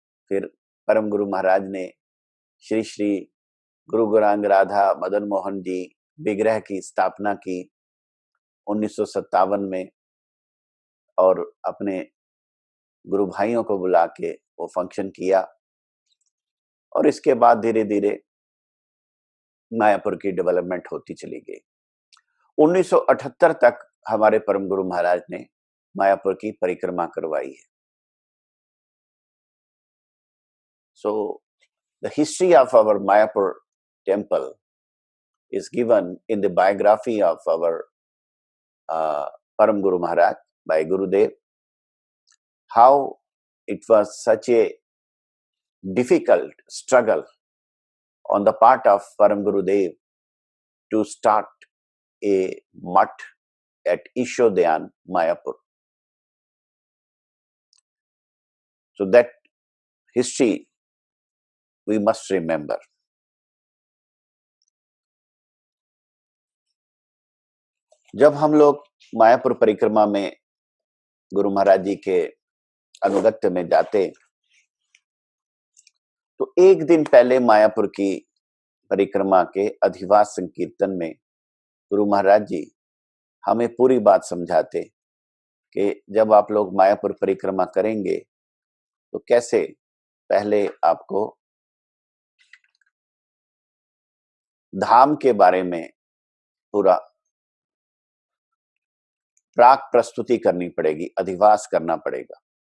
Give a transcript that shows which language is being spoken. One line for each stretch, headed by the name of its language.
Hindi: फिर परम गुरु महाराज ने श्री श्री गुरु गौरांग राधा मदन मोहन जी विग्रह की स्थापना की 1957 में, और अपने गुरु भाइयों को बुला के वो फंक्शन किया। और इसके बाद धीरे धीरे मायापुर की डेवलपमेंट होती चली गई। 1978 तक हमारे परम गुरु महाराज ने मायापुर की परिक्रमा करवाई है।
English: So the history of our Mayapur temple is given in the biography of our Param Guru Maharaj by Gurudev. How it was such a difficult struggle on the part of Param Gurudev to start a mutt at Ishodhyan, Mayapur. So that history we must remember.
Hindi: जब हम लोग मायापुर परिक्रमा में गुरु महाराज जी के अनुगत्य में जाते, तो एक दिन पहले मायापुर की परिक्रमा के अधिवास संकीर्तन में गुरु महाराज जी हमें पूरी बात समझाते कि जब आप लोग मायापुर परिक्रमा करेंगे तो कैसे पहले आपको धाम के बारे में पूरा प्राक प्रस्तुति करनी पड़ेगी, अधिवास करना पड़ेगा।